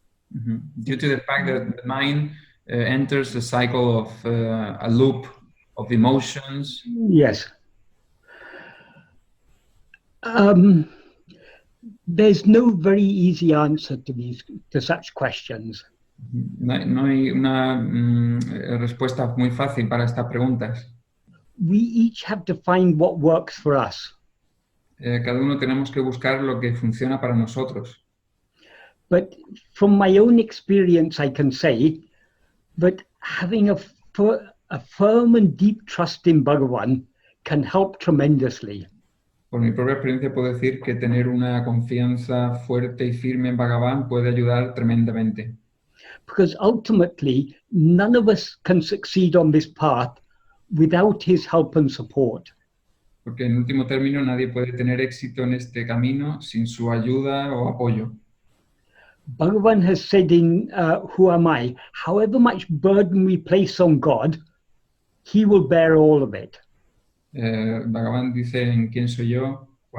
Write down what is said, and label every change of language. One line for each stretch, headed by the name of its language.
English: Due to the fact that the mind enters a cycle of a loop of emotions. Yes. There's no very easy answer to such questions.
Spanish: No hay una respuesta muy fácil para estas preguntas.
English: We each have to find what works for us.
Spanish: Cada uno tenemos que buscar lo que funciona para nosotros.
English: But from my own experience, I can say that having a firm and deep trust in Bhagavan can help tremendously.
Spanish: Por mi propia experiencia puedo decir que tener una confianza fuerte y firme en Bhagavan puede ayudar tremendamente.
English: Because ultimately, none of us can succeed on this path without his help and support.
Spanish: Porque en último término nadie puede tener éxito en este camino sin su ayuda o apoyo.
English: Bhagavan has said in Who Am I, however much burden we place on God, he will bear all of it.
Spanish: Bhagavan dice en ¿Quién soy yo?